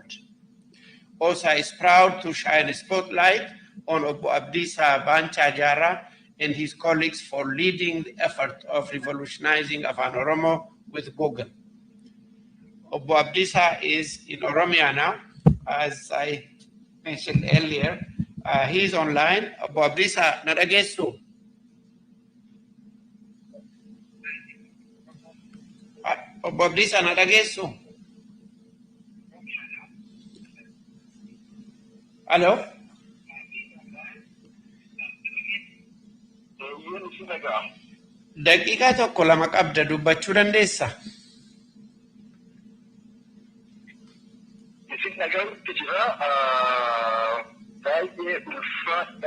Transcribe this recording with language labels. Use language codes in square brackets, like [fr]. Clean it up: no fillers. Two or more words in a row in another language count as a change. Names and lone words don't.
[en] OSA is proud to shine a spotlight on Obo Abdissa Bancha Jara and his colleagues for leading the effort of revolutionizing Afaan Oromo with Google. Obo Abdissa is in Oromia now, as I mentioned earlier. He's online. [om] Obo Abdissa, nadagesu. Obo Abdissa, nadagesu. [en] Hello? [om] Daqiiqaa tokko lama qabda dubbachuu dandeessa? Isin dhaga'utti jira. Baay'ee ulfaadha.